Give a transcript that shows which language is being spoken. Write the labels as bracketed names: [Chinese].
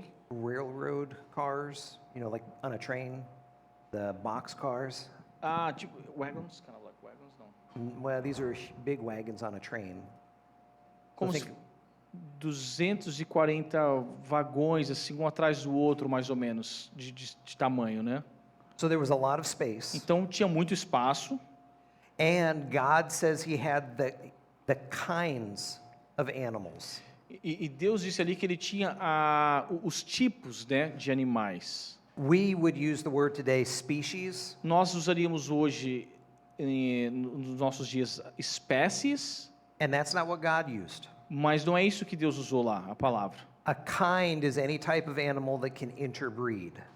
[English] Railroad cars, like on a train, the box cars. tipo wagons, kind of like wagons, não. Well, these are big wagons on a train. [Portuguese] Como [English] think- [Portuguese] se 240 vagões, assim, um atrás do outro, mais ou menos, de tamanho, né? [English] So there was a lot of space. [Portuguese] Então tinha muito espaço. [English] And God says he had the kinds of animals. [Portuguese] E Deus disse ali que ele tinha os tipos, né, de animais. [English] We would use the word today species, [Portuguese] Nós usaríamos hoje, nos nossos dias, espécies, [English] and that's not what God used. [Portuguese] mas não é isso que Deus usou lá, a palavra. [English] A kind is any type of animal that can interbreed.